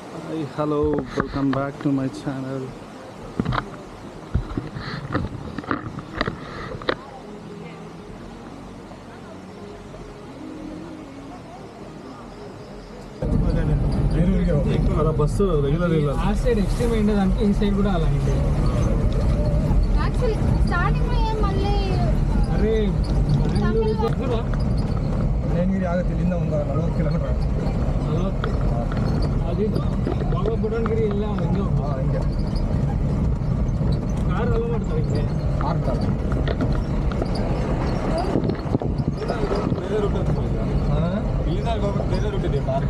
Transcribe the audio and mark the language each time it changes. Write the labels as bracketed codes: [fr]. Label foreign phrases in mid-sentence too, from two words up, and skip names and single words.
[en] Hi, hello, welcome back to my channel. [te] అలా బస్సు రెగ్యులర్ ఆ సైడ్ ఎక్స్ట్రీమ్ అయిందంటే ఈ సైడ్ కూడా అలా అయింది. యాక్చువల్లీ స్టార్టింగ్ లో ఏం మళ్ళీ ಅರೆ [kn] ನೀರು ಆಗುತ್ತೆ ಇಲ್ಲಿಂದ ಒಂದು 40 ಕಿಲೋಮೀಟರ್ ಅದು ಬಾಬಾ ಬುಡನ್ಗಿರಿ ಇಲ್ಲ ಹಿಂಗೆ ಹಿಂಗೆ [en] car allow [kn] ಮಾಡ್ತಾರೆ ಹಿಂಗೆ ಆಗ್ತಾರೆ ಬೇರೆ ರೂಟ್ ಇಲ್ಲಿಂದ ಹೋಗ್ಬೇಕು. ಬೇರೆ ರೂಟ್ ಇದೆ ಕಾರ್ಗೆ.